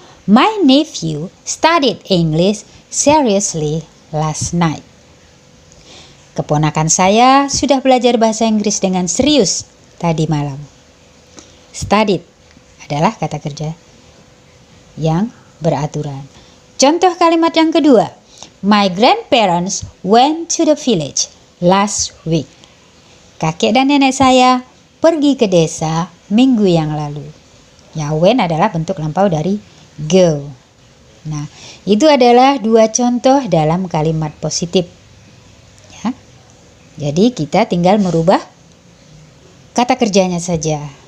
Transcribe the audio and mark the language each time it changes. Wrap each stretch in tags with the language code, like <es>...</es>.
<en>My nephew studied English seriously last night.</en> <id>Keponakan saya sudah belajar bahasa Inggris dengan serius tadi malam. Studied adalah kata kerja yang beraturan. Contoh kalimat yang kedua.</id> <en>My grandparents went to the village last week.</en> <id>Kakek dan nenek saya pergi ke desa minggu yang lalu. Ya, when adalah bentuk lampau dari go. Nah, itu adalah dua contoh dalam kalimat positif. Ya. Jadi kita tinggal merubah kata kerjanya saja.</id>